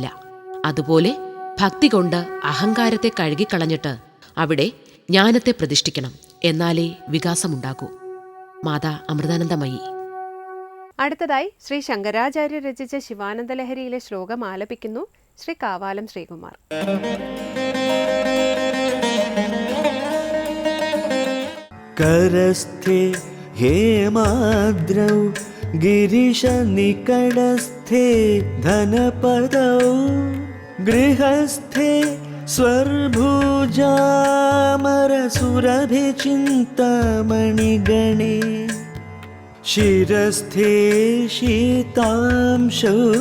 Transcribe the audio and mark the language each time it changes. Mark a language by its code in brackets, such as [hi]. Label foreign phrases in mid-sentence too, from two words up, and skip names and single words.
[ml] അതുപോലെ ഭക്തി കൊണ്ട് അഹങ്കാരത്തെ കഴുകിക്കളഞ്ഞിട്ട് അവിടെ ജ്ഞാനത്തെ പ്രതിഷ്ഠിക്കണം. എന്നാലേ വികാസമുണ്ടാകൂ. മാതാ അമൃതാനന്ദമയി. അടുത്തതായി ശ്രീ ശങ്കരാചാര്യ രചിച്ച ശിവാനന്ദലഹരിയിലെ ശ്ലോകം ആലപിക്കുന്നു ശ്രീ കാവാലം ശ്രീകുമാർ. [sa] करस्थे हेमाद्रौ गिरिशनिकडस्थे धनपदौ गृहस्थे स्वर्भुजामरसुरभिचिन्तामणिगणे शिरस्थे शीतांशौ